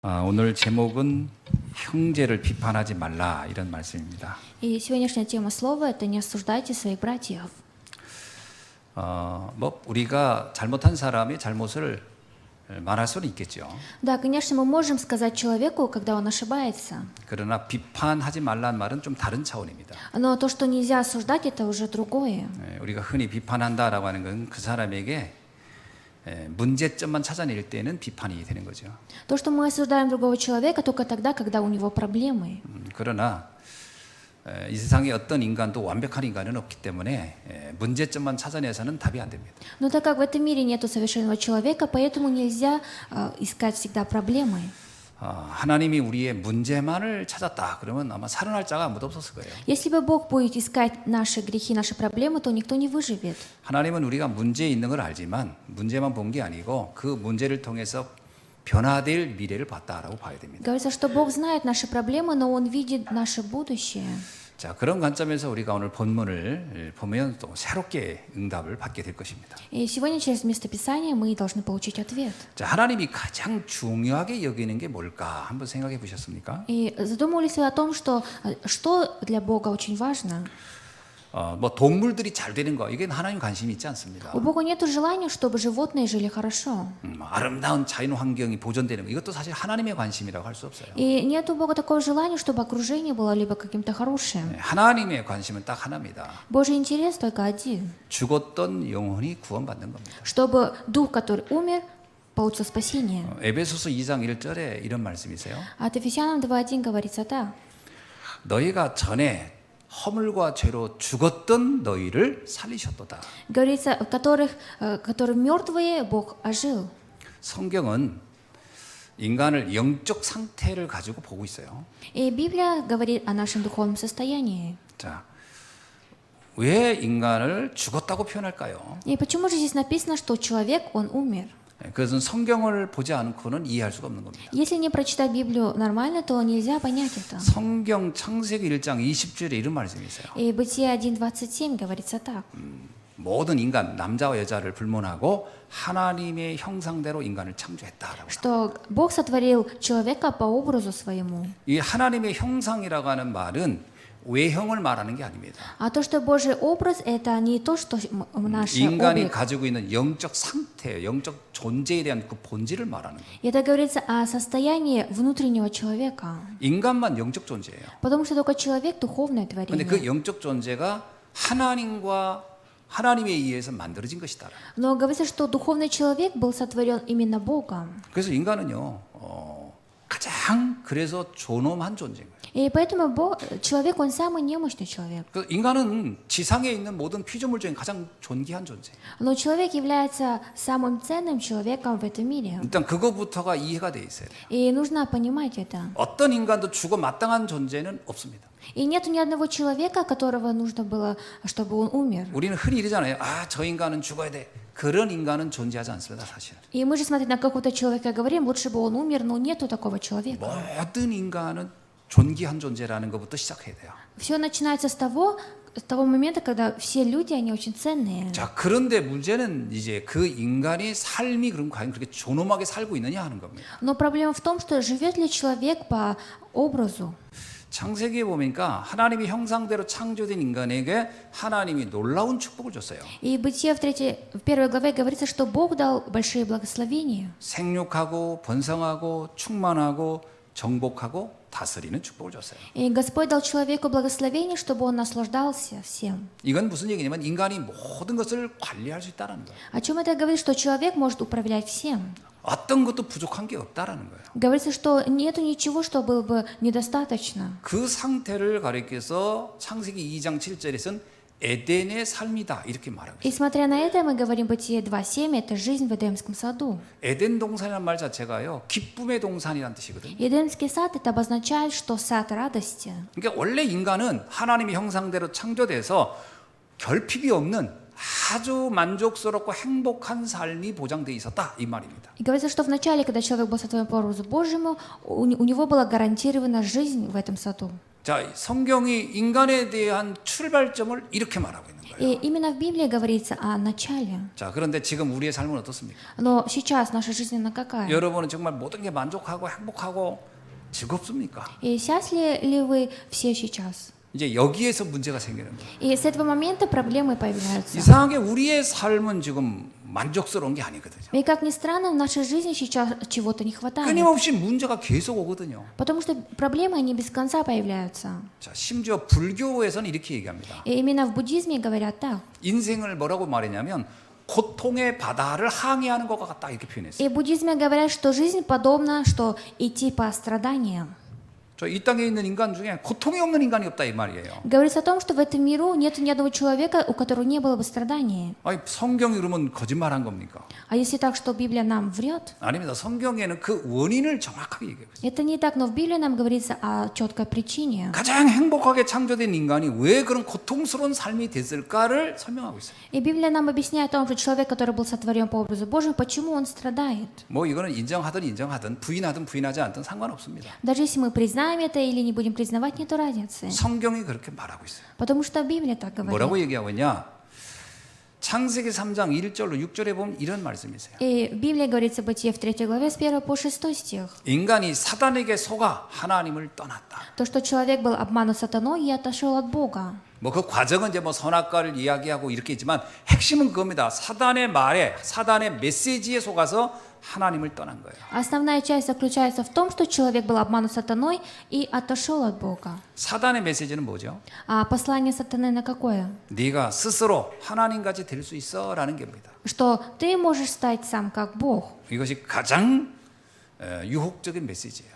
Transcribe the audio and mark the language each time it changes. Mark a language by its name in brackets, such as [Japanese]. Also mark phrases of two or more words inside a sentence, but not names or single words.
[Korean] 오늘 제목은 형제를 비판하지 말라 이런 말씀입니다. [Russian] И сегодняшняя тема слова – это «Не осуждайте своих братьев». [Korean] 우리가 잘못한 사람의 잘못을 말할 수는 있겠죠. [Russian] Да, конечно, мы можем сказать человеку, когда он ошибается. [Korean] 그러나 비판하지 말라는 말은 좀 다른 차원입니다. [Russian] Но то, что нельзя осуждать, это уже другое. [Korean] 우리가 흔히 비판한다라고 하는 건 그 사람에게 문제점만 찾아낼 때는 비판이 되는 거죠. [Russian] То, что мы осуждаем другого человека, только тогда, когда у него проблемы. [Korean] 그러나 이 세상에 어떤 인간도 완벽한 인간은 없기 때문에 문제점만 찾아내서는 답이 안 됩니다. [Russian] Но так как в этом мире нету совершенного человека, поэтому нельзя искать всегда проблемы. [Korean] 하나님이 우리의 문제만을 찾았다 그러면 아마 살아날 자가 아무도 없었을 거예요. [Russian] Если бы Бог будет искать наши грехи, наши проблемы, то никто не выживет. [Korean] 하나님은 우리가 문제 있는 걸 알지만 문제만 본 게 아니고 그 문제를 통해서 변화될 미래를 봤다라고 봐야 됩니다. [Russian] Говорится, что Бог знает наши проблемы, но Он видит наше будущее. [Korean] 자, 그런 관점에서 우리가 오늘 본문을 보면 또 새롭게 응답을 받게 될 것입니다. [Russian] И сегодня через местописание мы должны получить ответ. [Korean] 자, 하나님이 가장 중요하게 여기는 게 뭘까 한번 생각해 보셨습니까? [Russian] И задумывались вы о том, что для Бога очень важно? [Korean] 동물들이 잘 되는 거 이게 하나님 관심이 있지 않습니다. [Russian] У Бога нет желания, чтобы животные жили хорошо. [Korean] 아름다운 자연 환경이 보존되는 거 이것도 사실 하나님의 관심이라고 할 수 없어요. [Russian] И нет у Бога такого желания, чтобы окружение было либо каким-то хорошим. [Korean] 하나님의 관심은 딱 하나입니다. [Russian] Божий интерес только один. [Korean] 죽었던 영혼이 구원받는 겁니다. [Russian] Чтобы дух, который умер, получил спасение. [Korean] 에베소서 2장 1절에 이런 말씀이세요. [Russian] От Ефесянам 2:1 говорится так. [Korean] 너희가 전에 허물과 죄로 죽었던 너희를 살리셨도다. [Russian] Говорится, которые мертвые Бог ожил. [Korean] 성경은 인간을 영적 상태를 가지고 보고 있어요. [Russian] И Библия говорит о нашем духовном состоянии. [Korean] 자, 왜 인간을 죽었다고 표현할까요? [Russian] И почему же здесь написано, что человек, он умер? [Korean] 그것은 성경을 보지 않고는 이해할 수가 없는 겁니다. [Russian] Если не прочитать Библию нормально, то нельзя понять это. [Korean] 성경 창세기 1장 20절에 이런 말씀이 있어요. [Russian] И Бытие 1:27 говорится так. [Korean] 모든 인간 남자와 여자를 불문하고 하나님의 형상대로 인간을 창조했다라고. [Russian] Что Бог сотворил человека по образу своему. [Korean] 이 하나님의 형상이라고 하는 말은 외형을 말하는 게 아닙니다. [Russian] А то, что Божий образ, это не то, что наш [Korean] 인간이 [Russian] облик. [Korean] 가지고 있는 영적 상태, 영적 존재에 대한 그 본질을 말하는 거예요. [Russian] Это говорится о состоянии внутреннего человека. [Korean] 인간만 영적 존재예요. [Russian] Потому что только человек духовное [Korean] 그런데 [Russian] творение. [Korean] 그 영적 존재가 하나님에 의해서 만들어진 것이다. [Russian] Но говорится, что духовный человек был сотворен именно Богом. [Korean] 그래서 인간은요, 가장 그래서 존엄한 존재인 거예요. [Russian] И поэтому человек, он самый немощный человек. [Korean] 그 인간은 지상에 있는 모든 피조물 중에 가장 존귀한 존재. [Russian] Но человек является самым ценным человеком в этом мире. [Korean] 일단 그거부터가 이해가 돼 있어요. [Russian] И нужно понимать это. [Korean] 어떤 인간도 죽어 마땅한 존재는 없습니다. И нет ни одного человека, которого нужно было, чтобы он умер. 우리는 흔히 이러잖아요. 저 인간은 죽어야 돼. 그런 인간은 존재하지 않습니다, 사실. [Russian] И мы же, смотря на какого-то человека, говорим, лучше бы он умер, но нету такого человека. [Korean] 모든 인간은 존귀한 존재라는 것부터 시작해야 돼요. [Russian] Все начинается с того момента, когда все люди, они очень ценные. [Korean] 자, 그런데 문제는 이제 그 인간의 삶이 그럼 과연 그렇게 존엄하게 살고 있느냐 하는 겁니다. [Russian] Но проблема в том, что живет ли человек по образу. [Korean] 창세기에 보니까 하나님의 형상대로 창조된 인간에게 하나님이 놀라운 축복을 줬어요. [Russian] И Бытие в первой главе говорится, что Бог дал большие благословения. [Korean] 생육하고 번성하고 충만하고 정복하고 다스리는 축복을 줬어요. [Russian] И Господь дал человеку благословение, чтобы он наслаждался всем. [Korean] 이건 무슨 얘기냐면 인간이 모든 것을 관리할 수 있다는 거예요. [Russian] О чем это говорит? Что человек может управлять всем. [Korean] 어떤 것도 부족한 게 없다라는 거예요. [Russian] Говорится, что нету ничего, что было бы недостаточно. [Korean] 그 상태를 가리켜서 창세기 2장 7절에서는 에덴의 삶이다 이렇게 말하고 [Russian] И [Korean] 있어요. [Russian] смотря на это, мы говорим Бытие 2:7, это жизнь в Эдемском саду. [Korean] 에덴 동산이라는 말 자체가요 기쁨의 동산이라는 뜻이거든요. [Russian] Эдемский сад это обозначает, что сад радости. [Korean] 그러니까 원래 인간은 하나님의 형상대로 창조돼서 결핍이 없는 아주 만족스럽고 행복한 삶이 보장돼 있었다 이 말입니다. [Russian] И говорится, что вначале, когда человек был сотворен по образу Божьему, у него была гарантирована жизнь в этом саду. [Korean] 자, 성경이 인간에 대한 출발점을 이렇게 말하고 있는 거예요. [Russian] И именно в Библии говорится о начале. [Korean] 자, 그런데 지금 우리의 삶은 어떻습니까? [Russian] Но сейчас наша жизнь она какая? [Korean] 여러분은 정말 모든 게 만족하고 행복하고 즐겁습니까? [Russian] И счастливы ли вы все сейчас? [Korean] 이제 여기에서 문제가 생기는 거예요. [Russian] И с этого момента проблемы появляются. [Korean] 이상하게 우리의 삶은 지금 만족스러운 게 아니거든요. [Russian] И как ни странно, в нашей жизни сейчас чего-то не хватает. [Korean] 끊임없이 문제가 계속 오거든요. [Russian] Потому что проблемы, они без конца появляются. [Korean] 자, 심지어 불교에서는 이렇게 얘기합니다. [Russian] И именно в буддизме говорят так. [Korean] 인생을 뭐라고 말했냐면 고통의 바다를 항해하는 것과 같다 이렇게 표현했어요. [Russian] И в буддизме говорят, что жизнь подобна, что идти по страданиям. [Korean] 저 이 땅에 있는 인간 중에 고통이 없는 인간이 없다 이 말이에요. [Russian] Говорится о том, что в этом миру нет ни одного человека, у которого не было бы страданий. [Korean] 아니, 성경이 그러면 거짓말한 겁니까? [Russian] А если так, что Библия нам врет? [Korean] 아닙니다. 성경에는 그 원인을 정확하게 얘기해요. [Russian] Это не так, но в Библии нам говорится о четкой причине. [Korean] 가장 행복하게 창조된 인간이 왜 그런 고통스러운 삶이 됐을까를 설명하고 있어요. [Russian] И Библия нам объясняет о том, что человек, который был сотворен по образу Божьему, почему он страдает. [Korean] 뭐 이거는 인정하든 부인하든 부인하지 않든 상관없습니다. [Russian] Даже если мы признаем это или не будем признавать, нету разницы. [Korean] 성경이 그렇게 말하고 있어요. [Russian] Потому что Библия так [Korean] 뭐라고 [Russian] говорит. [Korean] 얘기하고 있냐? 창세기 3장 1절로 6절에 보면 이런 말씀이 있어요. [Russian] И в Библии говорится Бытие в 3 главе с 1 по 6 стих. [Korean] 인간이 사단에게 속아 하나님을 떠났다. [Russian] То, что человек был обманут сатаной и отошел от Бога. [Korean] 뭐 그 과정은 이제 뭐 선악과를 이야기하고 이렇게 있지만 핵심은 그겁니다. 사단의 말에 사단의 메시지에 속아서 하나님을 떠난 거예요. [Russian] Основная часть заключается в том, что человек был обманут сатаной и отошел от Бога. [Korean] 사단의 메시지는 뭐죠? [Russian] А послание сатаны на какое? [Korean] 네가 스스로 하나님같이 될 수 있어라는 겁니다. [Russian] Что ты можешь стать сам как Бог. [Korean] 이것이 가장 유혹적인 메시지예요.